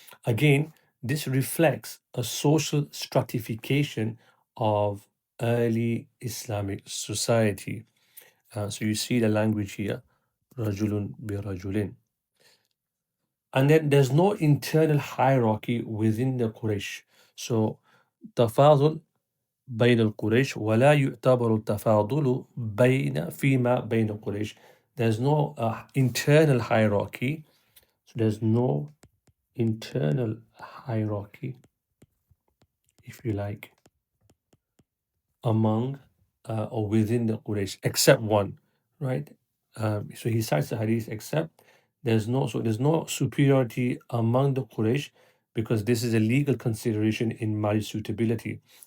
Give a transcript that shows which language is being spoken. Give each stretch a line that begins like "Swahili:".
English: Again, this reflects a social stratification of early Islamic society. So you see the language here, rajulun bi rajulin. And then there's no internal hierarchy within the Quraysh.
Arabic: So تفاضل بين القريش ولا يعتبر التفاضل فيما بين القريش.
English: There's no internal hierarchy. So there's no internal hierarchy, if you like, among or within the Quraysh, except one, right? So he cites the hadith, except there's no superiority among the Quraysh because this is a legal consideration in marriage suitability.